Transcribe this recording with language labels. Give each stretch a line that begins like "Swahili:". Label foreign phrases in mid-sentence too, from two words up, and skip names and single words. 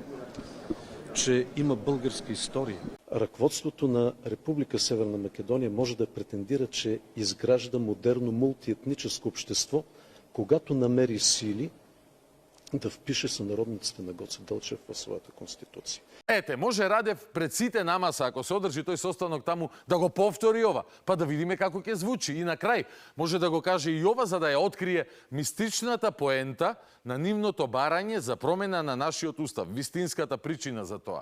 Bulgarian: Че има българска история. Ръководството на Република Северна Македония може да претендира, че изгражда модерно мултиетническо общество, когато намери сили да впише сънародниците на Гоце Делчев в своята конституция.
Macedonian: Ете, може Радев пред сите намаса, ако се одржи тој состанок таму, да го повтори ова, па да видиме како ќе звучи. И на крај, може да го каже и ова, за да ја открие мистичната поента на нивното барање за промена на нашиот устав, вистинската причина за тоа.